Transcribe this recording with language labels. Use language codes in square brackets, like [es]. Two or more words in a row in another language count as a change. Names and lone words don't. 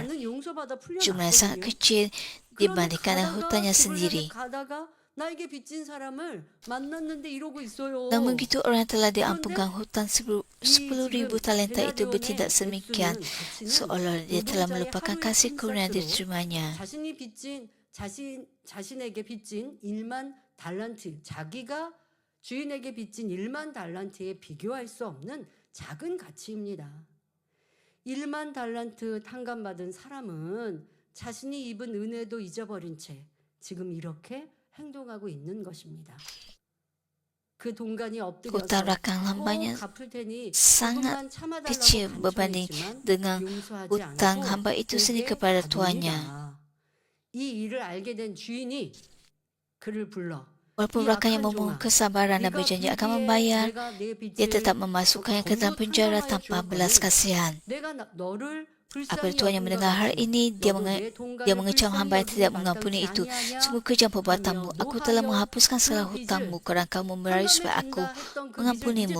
[ms] Jumlah yang sangat kecil dibandingkan dengan hutangnya sendiri. Namun begitu orang yang telah diampunkan hutang 10,000 talenta itu bertindak sedemikian seolah dia telah melupakan kasih karunia yang diterimanya. [ko] 자신에게 빚진 1만 달란트, 자기가 주인에게 빚진 1만 달란트에 비교할 수 없는 작은 가치입니다. 1만 달란트 탕감받은 사람은 자신이 입은 은혜도 잊어버린 채 지금 이렇게 행동하고 있는 것입니다. 그 동간이 엎드려서 갚을 테니 [ms] sangat kecil berbanding dengan hutang hamba itu sendiri kepada tuannya. [ko] 이 일을 알게 된 주인이 그를 불러 [ms] Walaupun rakannya memohon kesabaran dan berjanji akan membayar, dia tetap memasukkannya ke dalam penjara tanpa belas kasihan. Apabila tuannya mendengar hal ini, dia mengecam hamba yang tidak mengampuni itu. Sungguh kejam perbuatanmu. Aku telah menghapuskan segala hutangmu kerana kamu merayu supaya aku mengampunimu.